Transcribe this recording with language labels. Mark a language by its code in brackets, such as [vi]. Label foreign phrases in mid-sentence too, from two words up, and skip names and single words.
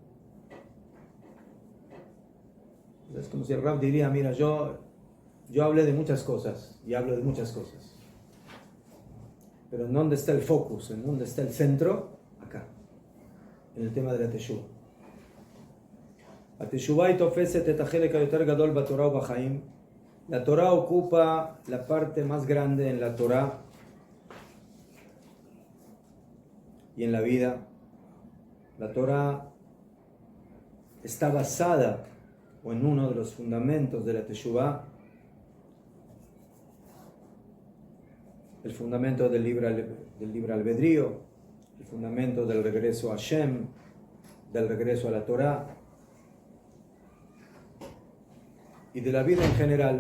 [es] Es como si el Rab diría, mira, yo hablé de muchas cosas y hablo de muchas cosas. Pero ¿en dónde está el focus? ¿En dónde está el centro? Acá, en el tema de la Teshuvah. [he] La תשובה תופסת את החלק היותר גדול בתורה ובחיים. [es] La Torah ocupa la parte más grande en la Torah y en la vida. La Torah está basada o en uno de los fundamentos de la Teshuvah, el fundamento del libre albedrío, el fundamento del regreso a Hashem, del regreso a la Torah y de la vida en general.